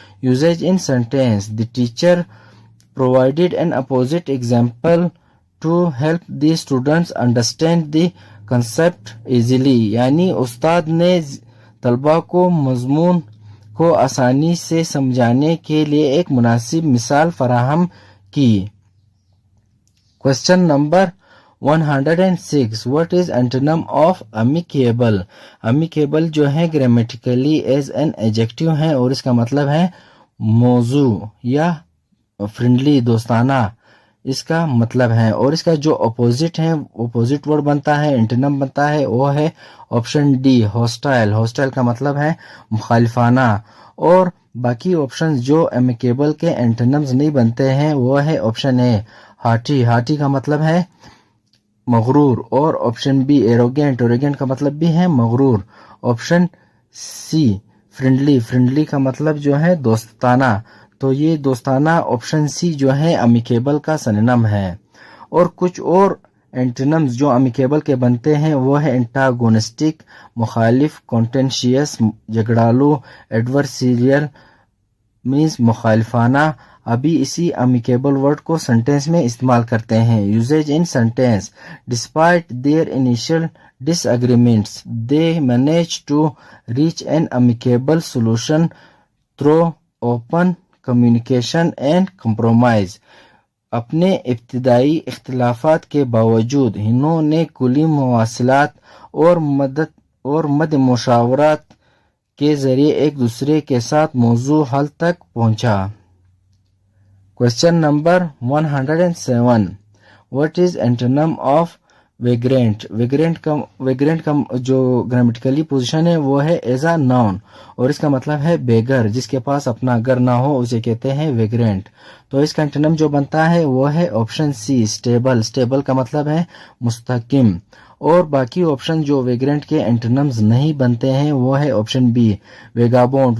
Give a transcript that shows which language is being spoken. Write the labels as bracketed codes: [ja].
[en] Usage in sentence. The teacher provided an opposite example to help the students understand the concept easily, [ur] یعنی استاد نے طلباء کو مضمون کو آسانی سے سمجھانے کے لیے ایک مناسب مثال فراہم کی. [en] Question number 106. What is antonym of amicable? [ur] Amicable جو ہے [en] grammatically as an adjective [ur] ہے اور اس کا مطلب ہے موزوں یا فرینڈلی دوستانہ، اس کا مطلب ہے. اور اس کا جو اپوزٹ ہے اپوزٹ ورڈ بنتا ہے انٹونم بنتا ہے وہ ہے آپشن ڈی ہاسٹائل. ہاسٹائل کا مطلب ہے مخالفانہ. اور باقی آپشن جو امیکیبل کے انٹونمز نہیں بنتے ہیں وہ ہے آپشن اے ہاٹی. ہاٹی کا مطلب ہے مغرور، اور آپشن بی ایروگینٹ. ایروگینٹ کا مطلب بھی ہے مغرور. Option C friendly. فرینڈلی کا مطلب جو ہے دوستانہ. تو یہ دوستانہ آپشن سی جو ہے امیکیبل کا سنونم ہے. اور کچھ اور اینٹونمز جو امیکیبل کے بنتے ہیں وہ ہے انٹاگونسٹک مخالف، کانٹینشیس جھگڑالو، ایڈورسیریل مینز مخالفانہ. ابھی اسی امیکیبل ورڈ کو سینٹینس میں استعمال کرتے ہیں. [en] Usage in sentence. Despite their initial disagreements they manage to reach an amicable solution through open communication and compromise. [ur] اپنے ابتدائی اختلافات کے باوجود انہوں نے کلی مواصلات اور مد مشاورات کے ذریعے ایک دوسرے کے ساتھ موضوع حل تک پہنچا. [en] Question number 107. What is antonym of vagrant? [ur] vagrant کا جو گرامیٹیکلی پوزیشن ہے وہ ہے ایز اے ناؤن، اور اس کا مطلب ہے بیگر. جس کے پاس اپنا گھر نہ ہو اسے کہتے ہیں ویگرینٹ. تو اس کا انٹونم جو بنتا ہے وہ ہے آپشن سی اسٹیبل. اسٹیبل کا مطلب ہے مستحکم. اور باقی آپشن جو ویگرینٹ کے انٹونمز نہیں بنتے ہیں وہ ہے آپشن بی ویگابونڈ.